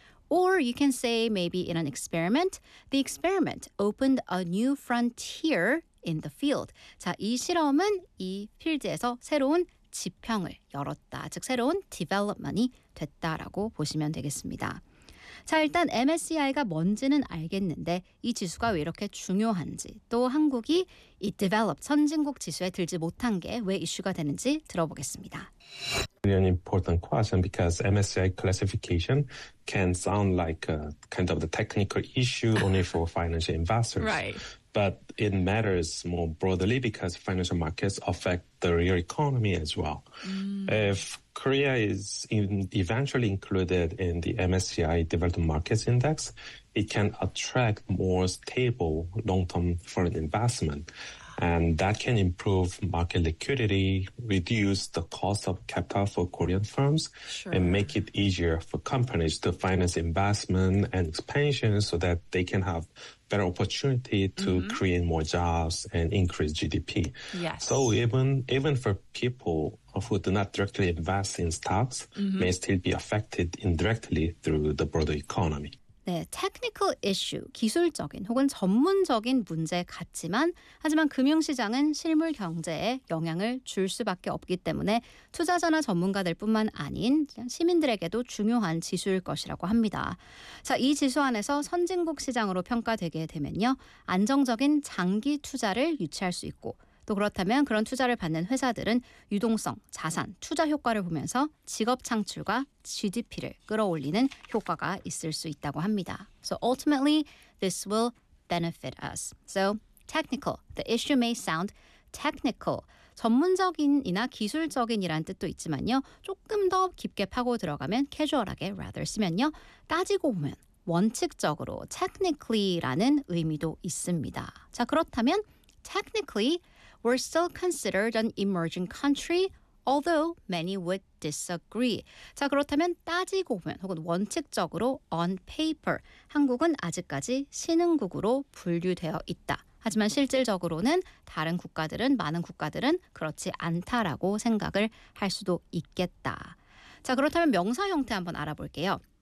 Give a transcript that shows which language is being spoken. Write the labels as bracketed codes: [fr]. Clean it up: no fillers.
[en] Or you can say maybe in an experiment, the experiment opened a new frontier in the field. [ko] 자, 이 실험은 이 필드에서 새로운 지평을 열었다. 즉 새로운 development이 됐다라고 보시면 되겠습니다. 자, 일단 MSCI가 뭔지는 알겠는데 이 지수가 왜 이렇게 중요한지 또 한국이 이 developed 선진국 지수에 들지 못한 게 왜 이슈가 되는지 들어보겠습니다. [en] An important question because MSCI classification can sound like a kind of the technical issue only for financial investors. Right. But it matters more broadly because financial markets affect the real economy as well. If Korea is eventually included in the MSCI Developed Markets Index, it can attract more stable long-term foreign investment. And that can improve market liquidity, reduce the cost of capital for Korean firms, sure. and make it easier for companies to finance investment and expansion so that they can have better opportunity to mm-hmm. create more jobs and increase GDP. Yes. So even for people who do not directly invest in stocks may still be affected indirectly through the broader economy. [ko] 네, technical issue, 기술적인 혹은 전문적인 문제 같지만 하지만 금융시장은 실물 경제에 영향을 줄 수밖에 없기 때문에 투자자나 전문가들 뿐만 아닌 시민들에게도 중요한 지수일 것이라고 합니다. 자, 이 지수 안에서 선진국 시장으로 평가되게 되면요. 안정적인 장기 투자를 유치할 수 있고 또 그렇다면 그런 투자를 받는 회사들은 유동성, 자산, 투자 효과를 보면서 직업 창출과 GDP를 끌어올리는 효과가 있을 수 있다고 합니다. [en] So ultimately, this will benefit us. So technical, the issue may sound technical. [ko] 전문적인이나 기술적인이란 뜻도 있지만요. 조금 더 깊게 파고 들어가면 캐주얼하게 rather 쓰면요. 따지고 보면 원칙적으로 technically라는 의미도 있습니다. 자, 그렇다면 [en] technically, we're still considered an emerging country, although many would disagree. [ko] 자, 그렇다면 따지고 보면 혹은 원칙적으로 [en] on paper, [ko] 한국은 아직까지 신흥국으로 분류되어 있다. 하지만 실질적으로는 다른 국가들은, 많은 국가들은 그렇지 않다라고 생각을 할 수도 있겠다. 자, 그렇다면 명사 형태 한번 알아볼게요.